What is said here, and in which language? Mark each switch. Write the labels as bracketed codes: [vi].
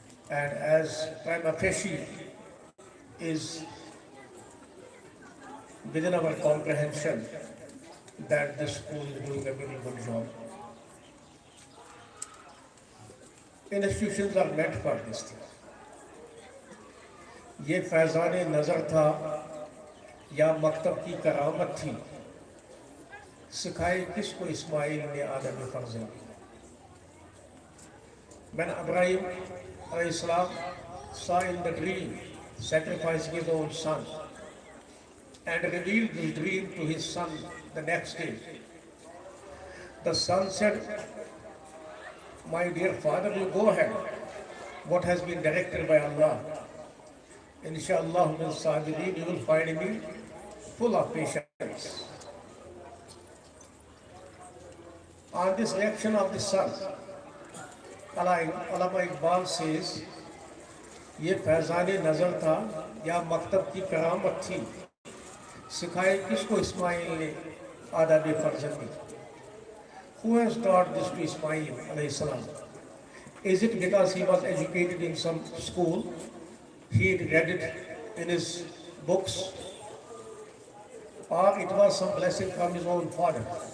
[en] And as prima facie is within our comprehension that this school is doing a very good job. Institutions are meant for this thing. [hi] ये फैज़ान नज़र था या मकतब की करामत थी, सिखाए किसको इस्माइल ने आदम फर्जंद दी. [en] When Ibrahim alayhi salam saw in the dream sacrificing his own son and revealed his dream to his son the next day, the son said, "My dear father, you go ahead. What has been directed by Allah. Inshallah, [ar] min sabirin, [en] you will find me full of patience." On this reaction of the son, Allama Iqbal says, [hi] ये फैज़ान नज़र था या मकतब की करामत थी. सिखाए किसको इस्माइल ने आदाब फर्जंद दी. [en] Who has taught this to Ismail alayhi salam? Is it because he was educated in some school, he read it in his books, or it was some blessing from his own father?